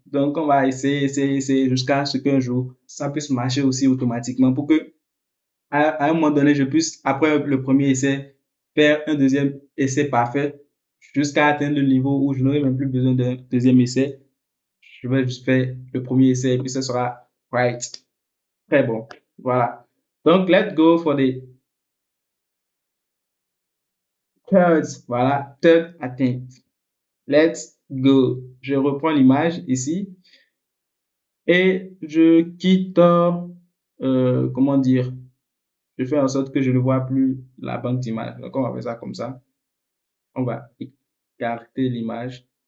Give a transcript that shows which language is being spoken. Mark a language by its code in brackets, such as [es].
[fr] Donc, on va essayer jusqu'à ce qu'un jour, ça puisse marcher aussi automatiquement pour que, à un moment donné, je puisse, après le premier essai, faire un deuxième essai parfait, jusqu'à atteindre le niveau où je n'aurai même plus besoin d'un deuxième essai. Je vais juste faire le premier essai et puis ce sera right. Très bon. Voilà. [en] Donc, let's go for the third. Voilà, third attempt. Let's go. [fr] Je reprends l'image ici et je quitte, comment dire, je fais en sorte que je ne vois plus la banque d'images. Donc, on va faire ça comme ça. On va écarter l'image.